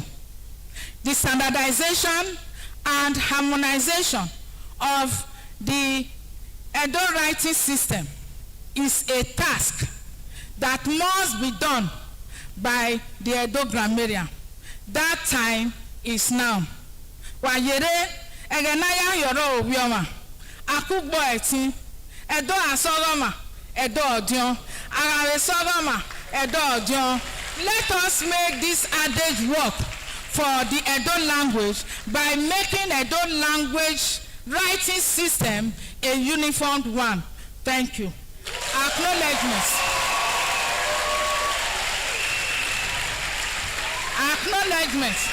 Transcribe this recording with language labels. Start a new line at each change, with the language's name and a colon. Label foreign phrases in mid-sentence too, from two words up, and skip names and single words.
English: The standardization and harmonization of the Edo writing system is a task that must be done by the Edo Grammarian. That time is now.
Bini: Wayere egenaya yoro obioma akugbo eti Edo asogoma Edo odion agare sogoma Edo odion.
English: Let us make this adage work for the Edo language by making Edo language writing system a uniform one. Thank you. Acknowledgements. Acknowledgements.